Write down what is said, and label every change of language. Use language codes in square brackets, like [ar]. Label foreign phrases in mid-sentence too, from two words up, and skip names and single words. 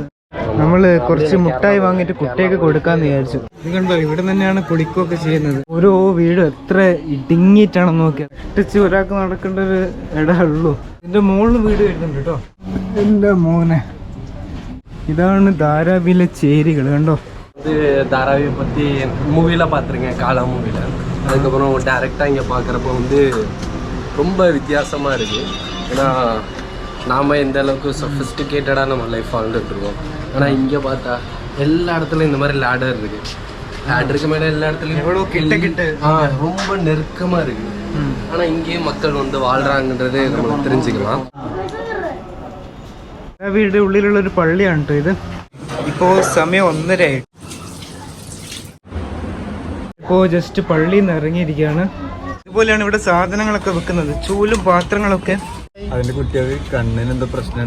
[ml] നമ്മൾ കുറച്ച് മുട്ടായി വാങ്ങിയിട്ട് കുട്ടിയൊക്കെ കൊടുക്കാന്ന് വിചാരിച്ചു. ഇത് കണ്ടോ, ഇവിടെ തന്നെയാണ് കുളിക്കുകയൊക്കെ ചെയ്യുന്നത്. ഓരോ വീടും എത്ര ഇടുങ്ങിയിട്ടാണെന്ന് നോക്കിയാൽ ഒട്ടിച്ച് ഒരാൾക്ക് നടക്കേണ്ട ഒരു ഇടമുള്ളൂ. ഇതിന്റെ മുകളിൽ വീട് വരുന്നുണ്ട് കേട്ടോ. എന്റെ മോനെ, ഇതാണ് ധാരാവിയിലെ ചേരികൾ. കണ്ടോ, [ta] தாராவியை பற்றி மூவியில் பார்த்துருக்கேன், காலா மூவியில். அதுக்கப்புறம் டேரெக்டாக இங்கே பார்க்குறப்போ ரொம்ப வித்தியாசமாக இருக்குது. ஏன்னா நாம் எந்த அளவுக்கு சொஃபிஸ்டிகேட்டடாக நம்ம லைஃப் வாழ்ந்துட்டுருக்கோம். ஆனால் இங்கே பார்த்தா எல்லா இடத்துலையும் இந்த மாதிரி லேடர் இருக்குது. லேடருக்கு மேலே எல்லா இடத்துலையும் எவ்வளோ கிட்ட கிட்ட ரொம்ப நெருக்கமாக இருக்குது. ஆனால் இங்கேயும் மக்கள் வாழ்கிறாங்கன்றது நம்மளுக்கு தெரிஞ்சுக்கலாம். [ml] വീടിന്റെ ഉള്ളിലുള്ള ഒരു പള്ളിയാണ് കേട്ടോ ഇത്. ഇപ്പോൾ സമയം 1:30 ആയി. ഇപ്പോൾ ജസ്റ്റ് പള്ളിയിൽ നിന്ന് ഇറങ്ങിയിരിക്കുകയാണ്. ഇതുപോലെയാണ് ഇവിടെ സാധനങ്ങളൊക്കെ വെക്കുന്നത്, ചൂലും പാത്രങ്ങളൊക്കെ. അതിന്റെ കുട്ടികൾ കണ്ണിന് എന്തോ പ്രശ്നമുണ്ട്.